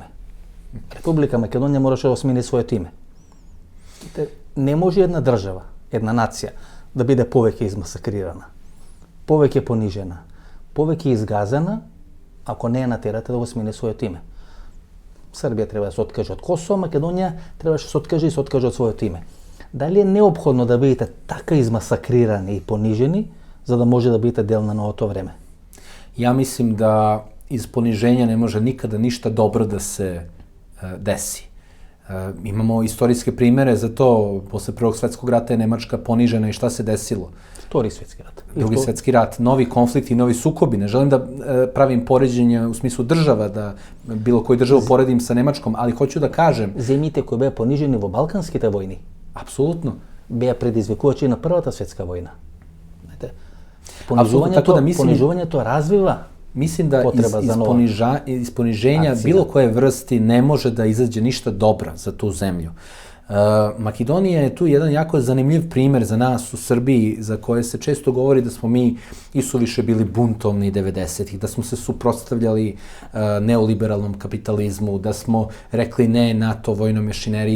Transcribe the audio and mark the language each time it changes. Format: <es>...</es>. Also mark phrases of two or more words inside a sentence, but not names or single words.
<mk>Република Македонија мораше да смени своето име. Не може една држава, една нација да биде повеќе измасакрирана, повеќе понижена, повеќе изгазена, ако не ја натерате да го смени своето име. Србија треба да се откаже од Косово, Македонија требаше да се откаже и се откаже од своето име. Дали е неопходно да бидете така измасакрирани и понижени, за да може да бидете дел на новото време?</mk> <sr>Ja mislim da iz poniženja ne može nikada ništa dobro da se desi. Imamo istorijske primere za to. Posle Prvog svetskog rata je Nemačka ponižena i šta se desilo?</sr> <mk>Втори светски рат.</mk> <sr>Drugi svetski rat, novi konflikti, novi sukobi. Ne želim da pravim poređenje u smislu država, da bilo koju državu poredim sa Nemačkom, ali hoću da kažem...</sr> <mk>Земите кои беа понижени во Балканските војни,</mk> <sr>Apsolutno.</sr> <mk>беа предизвикувачи на Првата светска војна. Понижувањето развива.</mk> <sr>Mislim da iz poniženja bilo koje vrsti ne može da izađe ništa dobra za tu zemlju. Makedonija je tu jedan jako zanimljiv primer za nas u Srbiji, za koje se često govori da smo mi isuviše bili buntovni 90-ih, da smo se suprotstavljali neoliberalnom kapitalizmu, da smo rekli ne NATO vojnoj mašineriji.</sr>